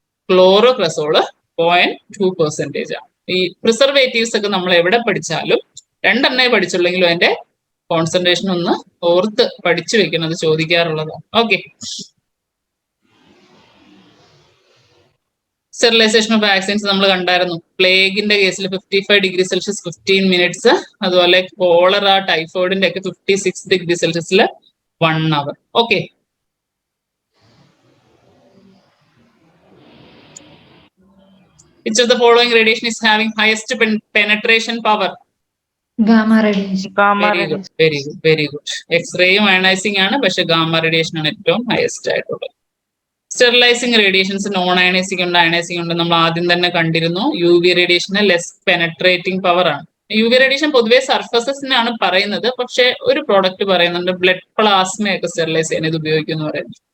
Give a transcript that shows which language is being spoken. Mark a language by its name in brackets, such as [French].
[Malayalam] ക്ലോറോപ്രസോള് 0.2% ആണ്. ഈ പ്രിസർവേറ്റീവ്സ് ഒക്കെ നമ്മൾ എവിടെ പഠിച്ചാലും രണ്ടെണ്ണേ പഠിച്ചുള്ളെങ്കിലും അതിന്റെ കോൺസെൻട്രേഷൻ ഒന്ന് ഓർത്ത് പഠിച്ചു വെക്കുന്നത് ചോദിക്കാറുള്ളതാണ്. ഓക്കെ, സ്റ്റെറിലൈസേഷൻ ഓഫ് വാക്സിൻസ് നമ്മൾ കണ്ടായിരുന്നു. പ്ലേഗിന്റെ കേസിൽ 55 ഡിഗ്രി സെൽഷ്യസ് 15 മിനിറ്റ്സ്, അതുപോലെ കോളറ ടൈഫോയിഡിന്റെ ഒക്കെ 56 degree സെൽഷ്യസിൽ 1 our. [English] Okay, which of the following radiation is having highest penetration power? Gamma radiation. Very good. [Malayalam] എക്സ്റേയും ionising ആണ്, പക്ഷെ ഗാമ റേഡിയേഷൻ ആണ് ഏറ്റവും ഹയസ്റ്റ് ആയിട്ടുള്ളത്. സ്റ്റെറിലൈസിംഗ് റേഡിയേഷൻസ് നോൺ അയണൈസിംഗ് ഉണ്ട്, അയണൈസിംഗ് ഉണ്ട്. നമ്മൾ ആദ്യം തന്നെ കണ്ടിരുന്നു. U V റേഡിയേഷന് less penetrating power ആണ്. യു വി റേഡിയേഷൻ പൊതുവെ സർഫസസിനാണ് പറയുന്നത്, പക്ഷെ ഒരു പ്രോഡക്റ്റ് പറയുന്നുണ്ട് ബ്ലഡ് പ്ലാസ്മയൊക്കെ സ്റ്റെറിലൈസ് ചെയ്യാൻ ഇത് ഉപയോഗിക്കും എന്ന് പറയുന്നത്.